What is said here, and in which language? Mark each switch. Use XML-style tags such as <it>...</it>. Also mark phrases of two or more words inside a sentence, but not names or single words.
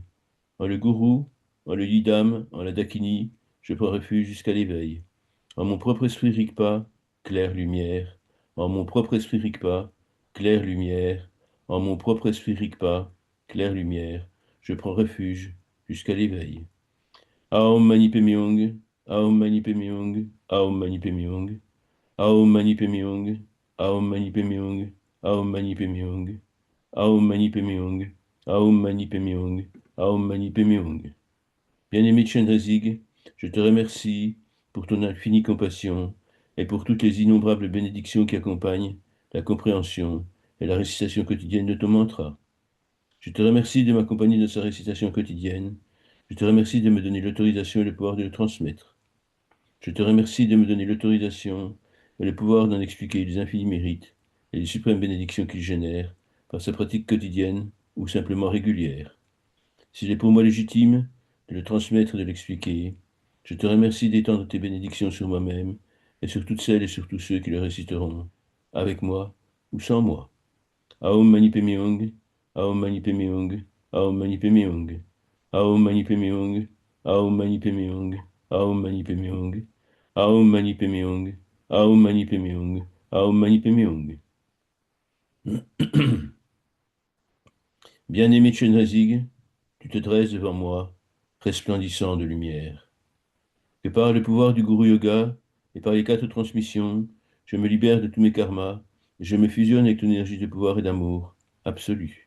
<fr>En le Gourou, en le Yidam, en la Dakini, je prends refuge jusqu'à l'éveil. En mon propre esprit Rigpa, claire lumière. En mon propre esprit Rigpa, claire lumière. En mon propre esprit Rigpa, claire lumière. Je prends refuge jusqu'à l'éveil.</fr> <sa>Aum Mani Padme Hum, Aum Mani Padme Hum, Aum Mani Padme Hum, Aum Mani Padme Hum, Aum Mani Padme Hum, Aum Mani Padme Hum, Aum Mani Padme Hum, Aum Mani Padme Hum, Aum Mani Padme Hum.</sa> <fr>Bien-aimé Chenrezig, je te remercie pour ton infinie compassion et pour toutes les innombrables bénédictions qui accompagnent la compréhension et la récitation quotidienne de ton mantra. Je te remercie de m'accompagner dans sa récitation quotidienne. Je te remercie de me donner l'autorisation et le pouvoir de le transmettre. Je te remercie de me donner l'autorisation et le pouvoir d'en expliquer les infinis mérites et les suprêmes bénédictions qu'il génère par sa pratique quotidienne ou simplement régulière. S'il est pour moi légitime de le transmettre et de l'expliquer, je te remercie d'étendre tes bénédictions sur moi-même et sur toutes celles et sur tous ceux qui le réciteront, avec moi ou sans moi.</fr> <sa>Aum Mani Padme Hum, Aum Mani Padme Hum, Aum Mani Padme Hum, Aum Mani Padme Hum, Aum Mani Padme Hum, Aum Mani Padme Hum, Aum Mani Padme Hum, Aum Mani Padme Hum, Aum Mani Padme Hum.</sa> <fr>Bien-aimé Chenrezig, tu te dresses devant moi, resplendissant de lumière. Que par le pouvoir du Guru Yoga et par les quatre transmissions, je me libère de tous mes karmas et je me fusionne avec ton énergie de pouvoir et d'amour absolu.</fr>